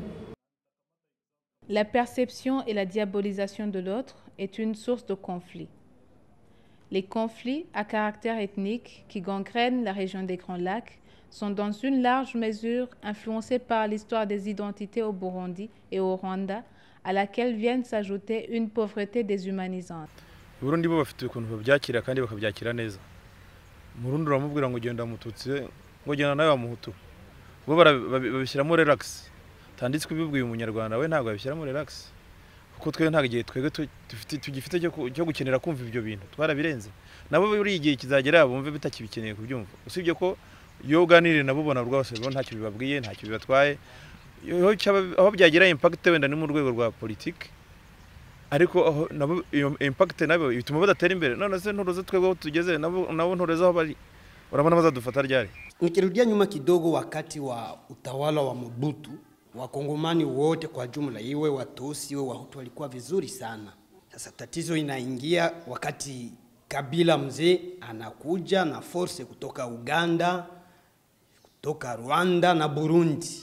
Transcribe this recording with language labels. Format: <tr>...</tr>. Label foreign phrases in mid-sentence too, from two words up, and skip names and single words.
<fr>La perception et la diabolisation de l'autre est une source de conflit. Les conflits à caractère ethnique qui gangrènent la région des Grands Lacs sont dans une large mesure influencés par l'histoire des identités au Burundi et au Rwanda, à laquelle viennent s'ajouter une pauvreté déshumanisante.</fr> <rw>Burundi bo bafite ukuntu babyakira kandi bakabyakira neza. Murundi uramubwira ngo genda mututsi ngo genda nawe wamuhutu. Bo babishyiramo relax. Tanditswe bibwiye umunyarwanda we ntabwo babishyiramo relax. Kuko twe nta gihe twege tugifite cyo gukenera kumva ibyo bintu. Twarabirenze. Nabo buri igihe kizagera bumve bitakibikeneye kubyumva. Usibye ko iyo uganirire nabo bona rwose bo ntacyo bibabwiye, ntacyo bibatwaye. Aho byagira impact wenda ni mu rwego rwa politique. Ariko nabo iyo impact nabo bituma badatera imbere. None se nturoze twego tugeze nabo ntureze aho bari. Urabona bazadufata ryari.</rw> <sw>Nikirudia nyuma kidogo, wakati wa utawala wa Mobutu, Wakongomani wote kwa jumla, iwe Watusi iwe Wahutu, walikuwa vizuri sana. Sasa tatizo inaingia wakati Kabila mzee anakuja na force kutoka Uganda, kutoka Rwanda na Burundi.</sw>